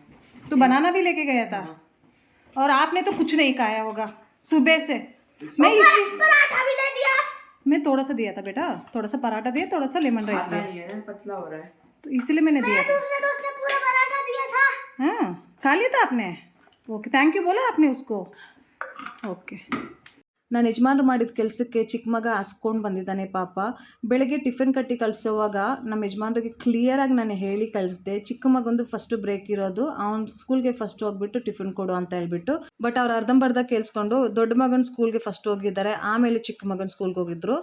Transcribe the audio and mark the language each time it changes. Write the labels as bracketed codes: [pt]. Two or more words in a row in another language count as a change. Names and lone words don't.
[hi] तू बनाना भी लेके गया था, और आपने तो कुछ नहीं खाया होगा सुबह से. मैं इसी पराठा भी दे दिया. मैं थोड़ा सा दिया था बेटा, थोड़ा सा पराठा दिया, थोड़ा सा [en] lemon rice [hi] दिया, नहीं है ना, पतला हो रहा है तो इसलिए मैंने दिया था. दूसरे दोस्त ने पूरा पराठा दिया था. हाँ, खा लिया था आपने? ओके, [en] thank you [hi] बोला आपने उसको. ओके. [kn] ನಾನು ಯಜಮಾನ್ರು ಮಾಡಿದ ಕೆಲಸಕ್ಕೆ ಚಿಕ್ಕ ಮಗ ಹಾಸ್ಕೊಂಡು ಬಂದಿದ್ದಾನೆ ಪಾಪ. ಬೆಳಗ್ಗೆ ಟಿಫಿನ್ ಕಟ್ಟಿ ಕಳಿಸೋವಾಗ ನಮ್ಮ ಯಜಮಾನ್ರಿಗೆ ಕ್ಲಿಯರಾಗಿ ನಾನು ಹೇಳಿ ಕಳಿಸ್ದೆ, ಚಿಕ್ಕ ಮಗಂದು [en] first break [kn] ಇರೋದು, ಅವ್ನು ಸ್ಕೂಲ್ಗೆ ಫಸ್ಟ್ ಹೋಗ್ಬಿಟ್ಟು ಟಿಫಿನ್ ಕೊಡು ಅಂತ ಹೇಳ್ಬಿಟ್ಟು. ಬಟ್ ಅವ್ರು ಅರ್ಧಂಬರ್ಧ ಕೇಳಿಸ್ಕೊಂಡು ದೊಡ್ಡ ಮಗನ ಸ್ಕೂಲ್ಗೆ ಫಸ್ಟ್ ಹೋಗಿದ್ದಾರೆ, ಆಮೇಲೆ ಚಿಕ್ಕ ಮಗನ ಸ್ಕೂಲ್ಗೆ ಹೋಗಿದ್ರು.